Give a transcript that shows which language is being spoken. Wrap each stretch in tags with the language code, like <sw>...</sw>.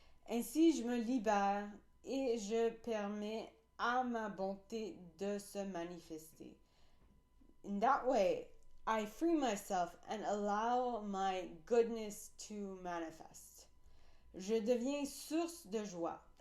<fr>Ainsi, je me libère et je permets à ma bonté de se manifester.</fr> <en>In that way, I free myself and allow my goodness to manifest.</en> <fr>Je deviens source de joie.</fr>